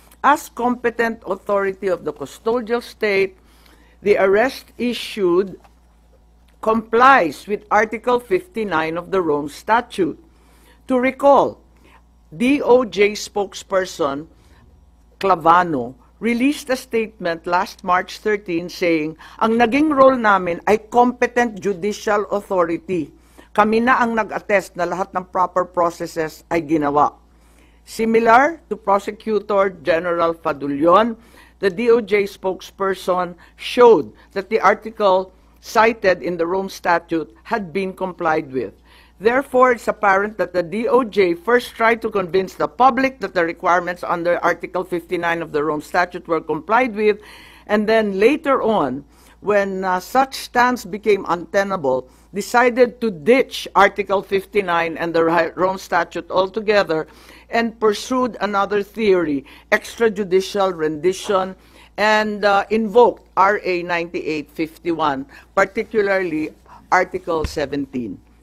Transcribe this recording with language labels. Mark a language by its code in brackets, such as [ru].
[en] As competent authority of the custodial state, the arrest issued complies with Article 59 of the Rome Statute. To recall, DOJ spokesperson Clavano released a statement last March 13 saying, [tl] ang naging role namin ay competent judicial authority. Kami na ang nag-attest na lahat ng proper processes ay ginawa. [en] Similar to Prosecutor General Fadullon, the DOJ spokesperson showed that the article cited in the Rome Statute had been complied with. Therefore, it's apparent that the DOJ first tried to convince the public that the requirements under Article 59 of the Rome Statute were complied with, and then later on, when such stance became untenable, decided to ditch Article 59 and the Rome Statute altogether and pursued another theory, extrajudicial rendition, and invoked RA 9851, particularly Article 17.